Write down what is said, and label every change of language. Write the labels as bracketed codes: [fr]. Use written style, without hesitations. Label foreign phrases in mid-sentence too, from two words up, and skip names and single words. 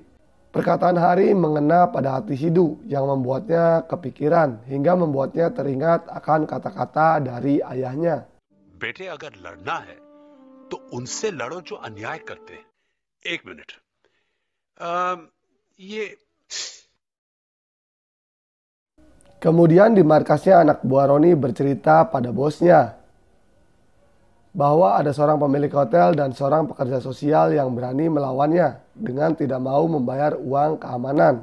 [id] Perkataan Hari mengena pada hati Sidu yang membuatnya kepikiran hingga membuatnya teringat akan kata-kata dari ayahnya. [hi] बेटे अगर लड़ना है तो उनसे लड़ो जो अन्याय करते हैं। एक मिनट, ये [id] Kemudian di markasnya anak buah Roni bercerita pada bosnya bahwa ada seorang pemilik hotel dan seorang pekerja sosial yang berani melawannya dengan tidak mau membayar uang keamanan.